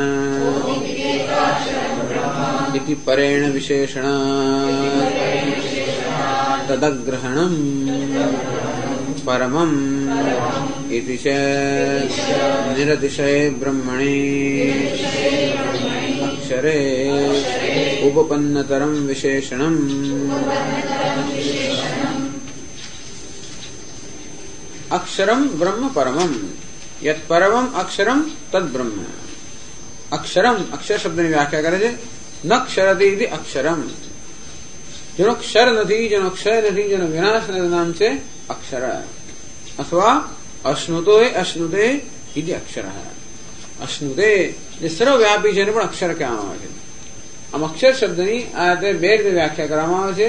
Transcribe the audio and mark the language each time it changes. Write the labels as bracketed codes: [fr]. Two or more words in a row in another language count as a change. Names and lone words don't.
[sa] इति परेण विशेषण तदग्रहणं परमम् इति च निरतिशये ब्रह्मणि अक्षरे उपपन्नतरं विशेषणम् अक्षरं ब्रह्म परमम् यत् परमम् अक्षरं तद् ब्रह्म अक्षरम अक्षर [gu] शब्दની વ્યાખ્યા કરે છે [sa] ન ક્ષરતિ ઇતિ અક્ષરમ [gu] જેનો ક્ષર નથી જેનો ક્ષય નથી જેનો વિનાશ નથી નામ છે અક્ષર અથવા [sa] અશ્નુતો અશ્નુતે ઇતિ અક્ષર [gu] અશ્નુતે જે સર્વવ્યાપી છે એને પણ અક્ષર કહેવામાં આવે છે આમ અક્ષર શબ્દની આ બે રીતે વ્યાખ્યા કરવામાં આવે છે